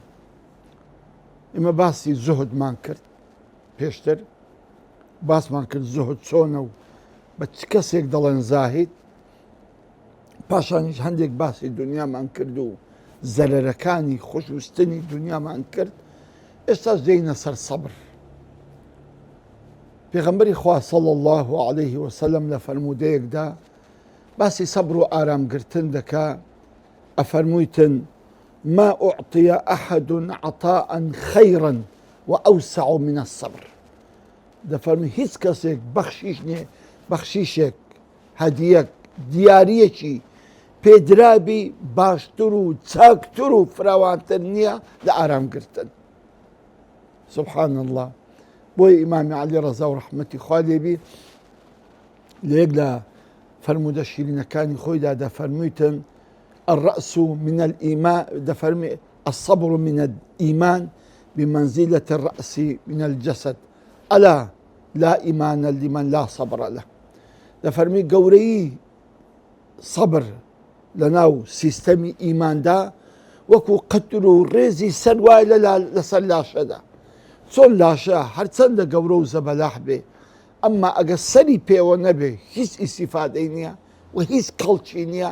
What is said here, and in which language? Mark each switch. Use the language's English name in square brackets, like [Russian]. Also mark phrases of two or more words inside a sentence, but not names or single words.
[Central Kurdish] ئێمە باسی زوهدمان کرد پێشتر، باسمان کرد زوهد چۆنە و بە چ کەسێک دەڵێن زاهید، پاشانیش هەندێک باسی دنیامان کرد و زەرەرەکانی خۆشویستنی دنیامان کرد. ئێستاش دێینە سەر سەبر. پێغەمبەری خوا [Arabic] صلی الله عليه وسلم [Central Kurdish] لە فەرمودەیەکدا باسی سەبر و ئارامگرتن دەکا. [Arabic] ئەفەرموویتن ما أعطي أحد عطاء خيرا وأوسع من الصبر. [Central Kurdish] دەفەرمووی هیچ کەسێک بەخشیشێک هەدیەک دیارەکی پێدرابی باشتر و چاکتر و فراوانتر نییە لە ئارامگرتن. [Arabic] سبحان الله. [Central Kurdish] بۆی ئیمامی عەلی ڕەزا و ڕەحمەتی خوا لێبی لە یەک لە فەرمودە شیرینەکانی خۆیدا دەفەرموویتن [Arabic] الرأس من الإيمان، دەفەرمی الصبر من الإيمان بمنزلة الرأس من الجسد ألا لا إيمان لمن لا صبر له. [Central Kurdish] دەفەرمی گەورەی سەبر لەناو سیستەمی ئیماندا وەکو قەتر و ڕێزی سەر وای لەسەر لاشەدا. چۆن لاشە هەرچەندە گەورە و زەبەلاح بێ، ئەمما ئەگە سەری پێوە نەبێ هیچ ئیسیفادەی نییە و هیچ کەڵکی نییە.